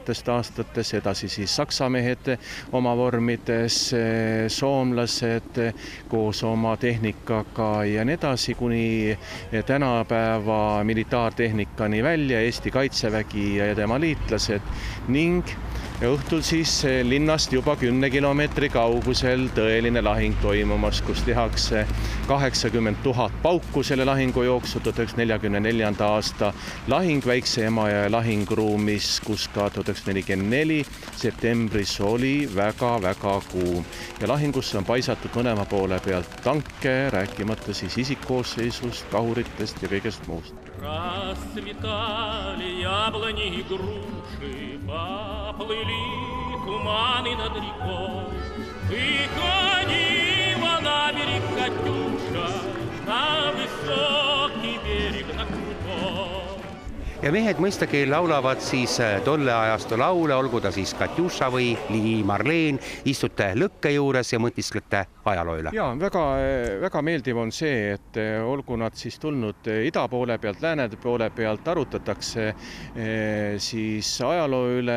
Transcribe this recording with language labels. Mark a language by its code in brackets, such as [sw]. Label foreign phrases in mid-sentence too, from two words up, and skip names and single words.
[et] aastates, edasi siis saksamehed oma vormides, soomlased koos oma tehnikaga ja nii edasi kuni tänapäeva militaartehnikani välja, Eesti Kaitsevägi ja tema liitlased ning õhtul siis linnast juba 10 kilomeetri kaugusel tõeline lahing toimumas, kus tehakse 80 000 pauku selle lahingu jooksul 1944. aasta lahing Väikse Emajõe lahingruumis, kus ka 1944 septembris oli väga-väga kuum ja lahingusse on paisatud mõlema poole pealt tanke, rääkimata siis isikkoosseisust, kahuritest ja kõigest muust. [ru] Расцветали яблони и груши, поплыли туманы над рекой. Выходила на берег Катюша, на высокий берег, на крутой. [et] Ja mehed mõistagi laulavad siis tolle ajastu laule, olgu ta siis Katjuša või Lii Marleen, istute lõkke juures ja mõtisklete ajaloo üle. Ja, väga meeldiv on see, et olgu nad siis tulnud ida poole pealt, lääne poole pealt, arutatakse siis ajaloo üle.